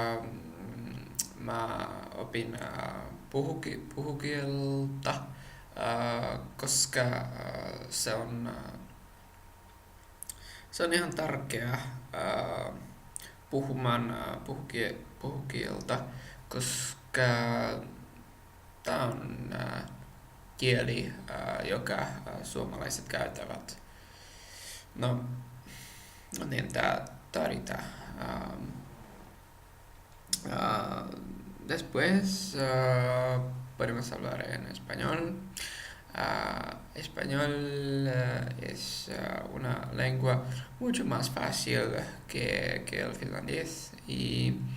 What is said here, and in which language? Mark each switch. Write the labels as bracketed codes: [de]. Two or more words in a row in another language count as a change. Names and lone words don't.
[fi] mä opin puhukieltä, koska se on ihan tärkeää puhumaan puhukieltä, koska tää on kieli, joka suomalaiset käyttävät. No niin, tää tarvitaan. [es] Después podemos hablar en español. Español es una lengua mucho más fácil que el finlandés y